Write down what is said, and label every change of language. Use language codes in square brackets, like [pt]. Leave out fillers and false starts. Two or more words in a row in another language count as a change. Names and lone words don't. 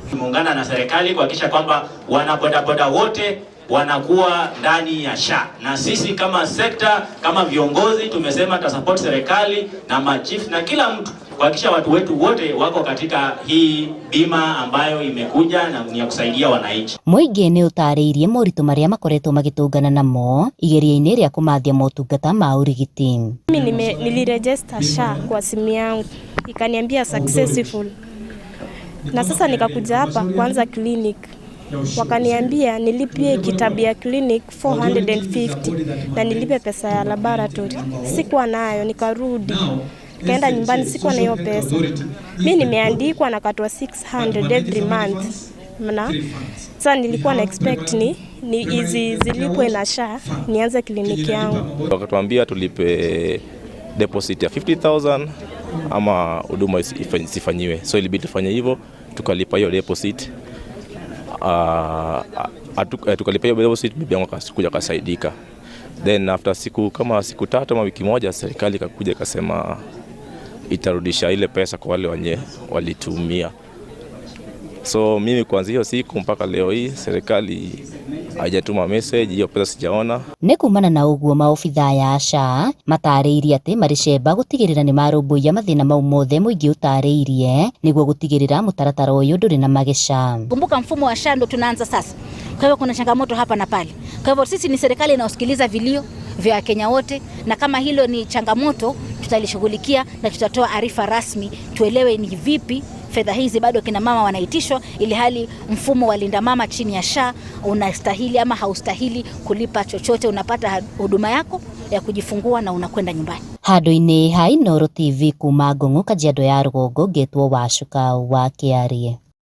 [sw] Tumeungana na serikali kuhakikisha kwamba wanabodaboda wote wanakuwa ndani ya SHA, na sisi kama sekta, kama viongozi tumesema tutasupport serikali na machief na kila mtu kuhakikisha watu wetu wote wako katika hii bima ambayo imekuja na ni ya kusaidia wananchi. [ki] Mũingĩ nĩ ũtarĩirie moritũ marĩa makoretwo magĩtũngana namo igeria-inĩ rĩa kũmathia motungata ma ũrigiti. [sw] Mimi niliregister SHA kwa simu yangu ikaniambia successful, na sasa nikakuja hapa kuanza clinic. Wakaniambia nilipie kitabu ya clinic 450 na nilipe pesa ya laboratory. Sikuwa nayo, nikarudi. Kaenda nyumbani, sikuwa na hiyo pesa. Mimi nimeandikwa na katwa 600 [en] every month. [sw] Sasa nilikuwa na expect ni hizi zilipwe na SHA nianze kliniki yangu. Wakatuambia tulipe deposit ya 50,000 ama huduma isifanyiwe. So ilibidi tufanye hivyo, tukalipa hiyo deposit. Tukalipa hiyo deposit, bibi yangu akakuja kasaidika. [en] Then after [sw] siku 3 ama wiki moja, serikali ikakuja ikasema itarudisha ile pesa kwa wale wenye walitumia. So mimi kuanzia hiyo siku mpaka leo hii serikali haijatuma message, hiyo pesa sijaona. [ki] Nĩ kumana na ũguo maobithaa ya SHA matarĩirie atĩ marĩcemba gũtigĩrĩra nĩ marũmbũiya mathĩna mau mothe mũingĩ ũtarĩirie nĩguo gũtigĩrĩra mũtaratara ũyũ ndũrĩ na mageca. [sw] Kumbuka mfumo wa SHA ndo tunaanza sasa. Kwa hivyo kuna changamoto hapa na pale. Kwa hivyo sisi ni serikali inayosikiliza vilio vya Wakenya wote, na kama hilo ni changamoto tutalishughulikia na tutatoa arifa rasmi tuelewe ni vipi fedha hizi bado kina mama wanaitishwa, ili hali mfumo wa linda mama chini ya SHA unastahili ama haustahili kulipa chochote. Unapata huduma yako ya kujifungua na unakwenda nyumbani. [ki] Handũ-inĩ ha Inooro TV kuma Ngong'u, Kajiado ya rũgongo, ngetwo Wacuka wa Kĩarie.